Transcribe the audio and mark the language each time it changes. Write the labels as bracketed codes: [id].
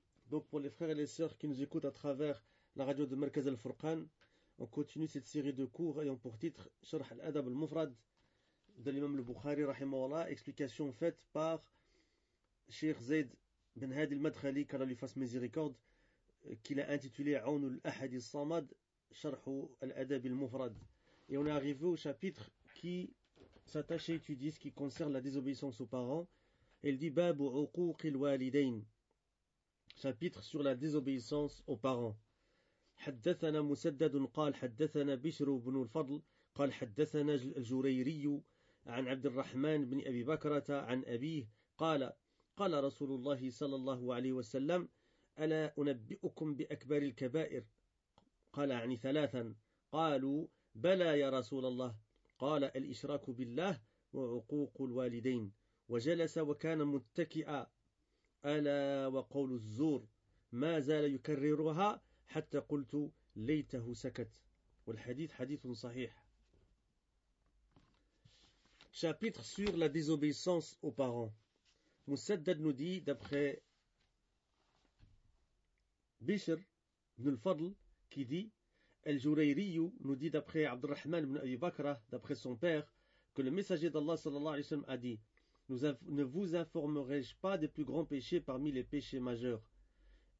[fr] Donc pour les frères et les sœurs qui nous écoutent à travers la radio de Merkaz al-Furqan, on continue cette série de cours ayant pour titre « Sharh al-Adab al-Mufrad » de l'imam al-Bukhari, rahimahullah, explication faite par Cheikh Zayd ben Hadi al-Madkhali, qu'Allah lui fasse miséricorde, qu'il a intitulé « Aounul Ahad al-Samad »« Sharh al-Adab al-Mufrad » Et on est arrivé au chapitre qui s'attache et étudie ce qui concerne la désobéissance aux parents. Il dit « [ar] Babu uquqil walidain [fr] » Chapitre sur la désobéissance aux parents. [ar] حدثنا مسدد قال حدثنا بشر بن الفضل قال حدثنا الجريري عن عبد الرحمن بن أبي بكرة عن أبيه قال قال رسول الله صلى الله عليه وسلم ألا أنبئكم بأكبر الكبائر قال يعني ثلاثا قالوا بلى يا رسول الله قال الإشراك بالله وعقوق الوالدين وجلس وكان متكئا ألا وقول الزور ما زال يكررها حتى قلت ليته سكت والحديث حديث صحيح. [fr] Chapitre sur la désobéissance aux parents. Musaddad nous dit d'après Bishr ibn al-Fadl qui dit Al-Jurayriyu nous dit d'après Abdurrahman ibn Abi Bakra d'après son père que le messager d'Allah [ar] sallallahu alayhi wa sallam [fr] a dit ne vous informerai-je pas des plus grands péchés parmi les péchés majeurs ?